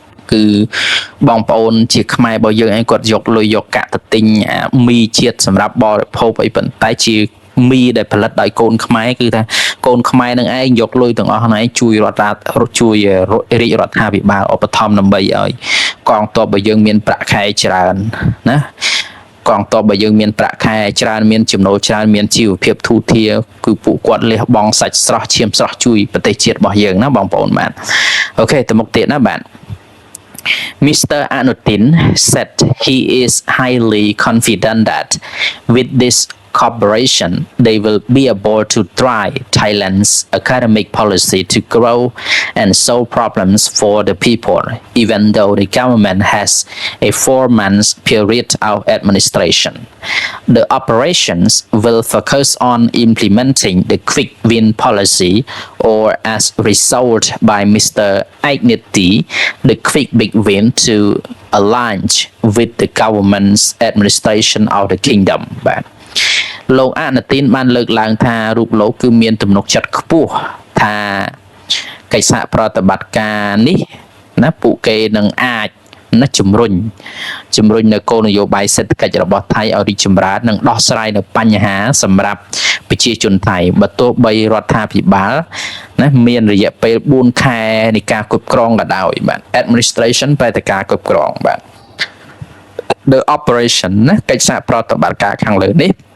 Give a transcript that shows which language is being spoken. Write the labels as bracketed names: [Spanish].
[Khmer] គឺបងប្អូនជាខ្មែររបស់យើងឯងគាត់យកលុយយកកាក់ទៅទិញមីជាតិសម្រាប់បរិភោគអីប៉ុន្តែជាមីដែលផលិតដោយកូនខ្មែរគឺថាកូនខ្មែរនឹងឯងយកលុយទាំងអស់ហ្នឹងឯងជួយរាជរដ្ឋាភិបាលឧបត្ថម្ភដើម្បីឲ្យកងទ័ពរបស់យើងមានប្រាក់ខែច្រើនណា កងទ័ពរបស់យើងមានប្រាក់ខែច្រើនមានចំណូលច្រើនមានជីវភាពធូរធារគឺពួកគាត់លះបង់សាច់ស្រស់ឈាមស្រស់ជួយប្រទេសជាតិរបស់យើងណាបងប្អូនបាទអូខេទៅមុខទៀតណាបាទMr. [English] Anutin said he is highly confident that with this cooperation, they will be able to drive Thailand's academic policy to grow and solve problems for the people, even though the government has a 4-month period of administration. The operations will focus on implementing the quick win policy, or as result by Mr. Aignity, the quick big win to align with the government's administration of the kingdom. [Khmer] Butលោកអនុទានបានលើកឡើងថារូបលោកគឺមានទំនុកចិត្តខ្ពស់ថាកិច្ចសហប្រតិបត្តិការនេះណាពួកគេនឹងអាចណាជំរុញនៅគោលនយោបាយសេដ្ឋកិច្ចរបស់ថៃឲ្យរីកចម្រើននិងដោះស្រាយនៅបញ្ហាសម្រាប់ប្រជាជនថៃបើទោះបីរដ្ឋាភិបាលណាមានរយៈពេល4ខែនៃការគ្រប់គ្រងក៏ដោយបាទ administration បែរតែការគ្រប់គ្រងបាទ [English] the operation [Khmer] ណាកិច្ចសហប្រតិបត្តិការខាងលើនេះ